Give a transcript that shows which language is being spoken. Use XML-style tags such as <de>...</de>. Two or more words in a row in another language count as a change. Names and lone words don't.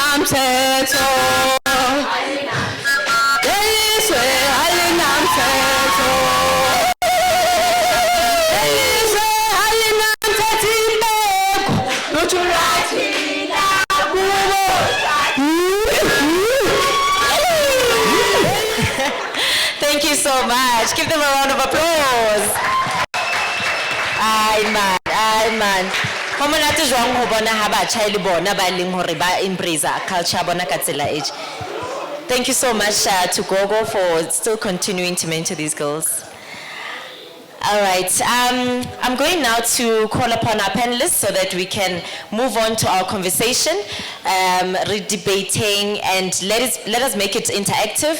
<zu>alinamthetho. Lelizwe alinamthetho. Lelizwe alinamthetho imbeko. Notshulathina kubo.</zu> <en>Thank you so much. Give them a round of applause. Ay man.</en> <st>Ho monate jwang ho bona ha batjha le bona ba leng hore ba</st> <en>embrace culture</en> <st>bona ka tsela e.</st> <en>Thank you so much to Gogo for still continuing to mentor these girls. All right, I'm going now to call upon our panelists so that we can move on to our conversation, re-debating, and let us make it interactive.</en>